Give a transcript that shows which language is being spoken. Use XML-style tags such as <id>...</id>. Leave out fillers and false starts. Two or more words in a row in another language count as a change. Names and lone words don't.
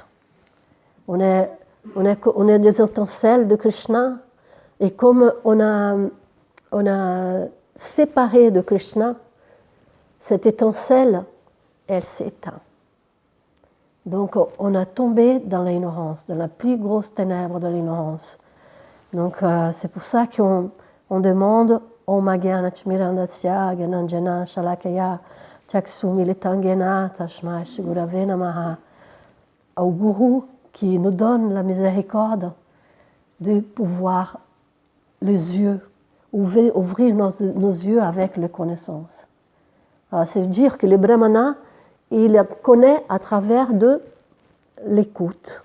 <fr>On est des étincelles de Krishna, et comme on a séparé de Krishna, cette étincelle, elle s'éteint. Donc on a tombé dans l'ignorance, dans la plus grosse ténèbre de l'ignorance. Donc c'est pour ça qu'on demande</fr> <sa>ॐ अज्ञान तिमिरान्धस्य ज्ञानाञ्जन शलाकया चक्षुरुन्मीलितं येन तस्मै श्रीगुरवे नमः,</sa> <fr>au Guru qui nous donne la miséricorde de pouvoir les yeux, ouvrir nos yeux avec les connaissances. C'est dire que le brahmana, il connaît à travers de l'écoute.</fr>